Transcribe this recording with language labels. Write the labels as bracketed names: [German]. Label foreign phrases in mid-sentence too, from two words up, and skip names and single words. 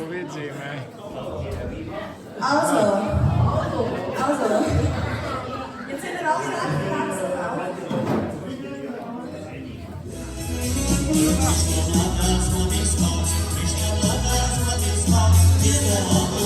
[Slovak] Uvidíme. [German] Also. Jetzt sind wir alle recht langsam. [English] Thank you.